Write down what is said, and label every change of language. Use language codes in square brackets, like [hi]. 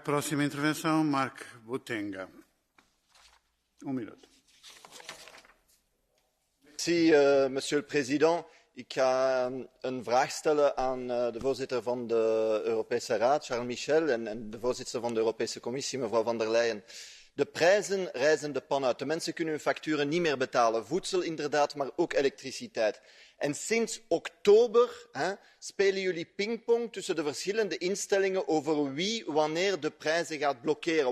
[pt] Próxima intervenção, Mark Butenga. [en] 1 minute. [fr] Merci, Monsieur le Président. [nl] Ik ga een vraag stellen aan de voorzitter van de Europese Raad, Charles Michel, en de voorzitter van de Europese Commissie, mevrouw van der Leyen. De prijzen rijzen de pan uit. De mensen kunnen hun facturen niet meer betalen. Voedsel inderdaad, maar ook elektriciteit. En sinds oktober spelen jullie pingpong tussen de verschillende instellingen over wie wanneer de prijzen gaat blokkeren.